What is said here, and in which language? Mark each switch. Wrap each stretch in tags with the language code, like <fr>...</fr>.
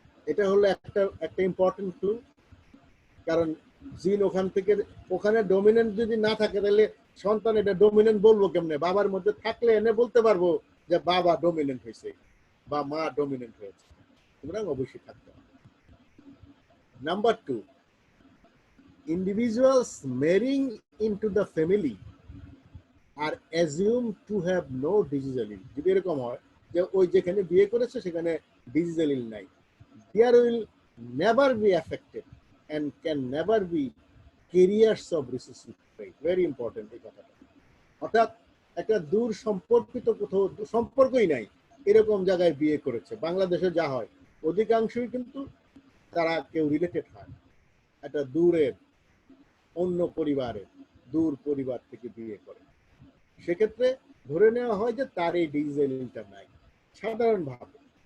<bn>এটা হলো একটা ইম্পর্টেন্ট ক্লু, কারণ জিন ওখানে ডমিনেন্ট যদি না থাকে তাহলে সন্তান এটা ডমিনেন্ট বলবো কেমনে? বাবার মধ্যে থাকলে এনে বলতে পারবো যে বাবা ডমিনেন্ট হয়েছে বা মা ডমিনেন্ট হয়েছে, সুতরাং অবশ্যই থাকতে হবে।</bn> <en>Number 2, individuals marrying into the family are assumed to have no disease allele.</en> <bn>যদি এরকম হয় যে ওই যেখানে বিয়ে করেছে সেখানে ডিজিজ অ্যালিল নাই,</bn> <en>there will never be affected and can never be carriers of recessive trait. Very important</en> <bn>এই কথাটা। অর্থাৎ একটা দূর সম্পর্কিত কোথাও সম্পর্কই নাই এরকম জায়গায় বিয়ে করেছে, বাংলাদেশে যা হয় অধিকাংশই কিন্তু তারা কেউ রিলেটেড হয় একটা দূরের অন্য পরিবারের, দূর পরিবার থেকে বিয়ে করে, সেক্ষেত্রে ধরে নেওয়া হয় যে তার এই ডিজিজ অ্যালিলটা নাই সাধারণভাবে।</bn>